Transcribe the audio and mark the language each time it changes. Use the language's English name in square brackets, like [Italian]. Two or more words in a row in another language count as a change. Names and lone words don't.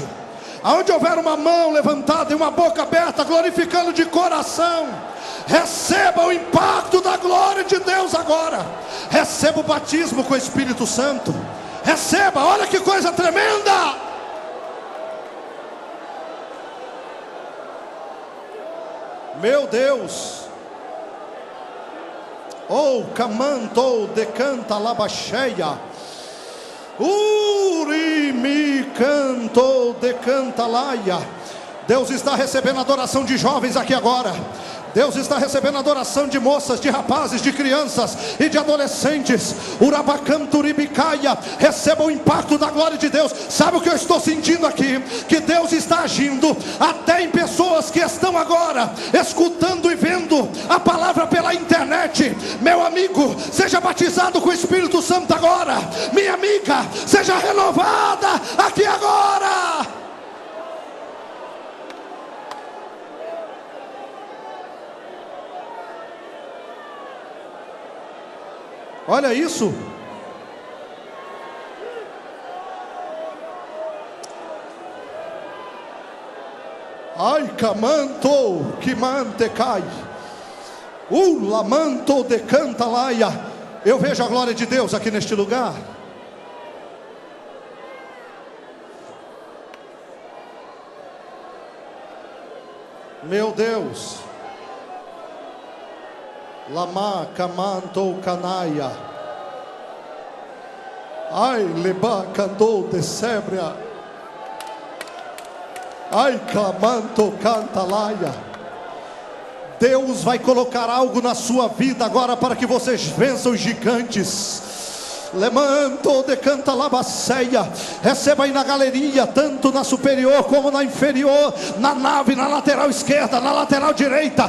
[Portuguese] Aonde houver uma mão levantada e uma boca aberta, glorificando de coração, receba o impacto da glória de Deus agora. Receba o batismo com o Espírito Santo. Receba, olha que coisa tremenda. Meu Deus. Oh, camanto decanta labacheia. Urimi canto decanta laia. Deus está recebendo adoração de jovens aqui agora. Deus está recebendo adoração de moças, de rapazes, de crianças e de adolescentes. Urabacanturibicaya. Receba o impacto da glória de Deus. Sabe o que eu estou sentindo aqui? Que Deus está agindo até em pessoas que estão agora escutando e vendo a palavra pela internet. Meu amigo, seja batizado com o Espírito Santo agora. Minha amiga, seja renovada aqui agora. Olha isso. Ai, camanto, que mantecai. Lamanto de cantalaia. Eu vejo a glória de Deus aqui neste lugar. Meu Deus. Lama camanto canaia. Ai, leba cantou de sebria. Ai, clamanto cantalaia. Deus vai colocar algo na sua vida agora para que vocês vençam os gigantes. Lemanto de canta labaceia. Receba aí na galeria, tanto na superior como na inferior, na nave, na lateral esquerda, na lateral direita.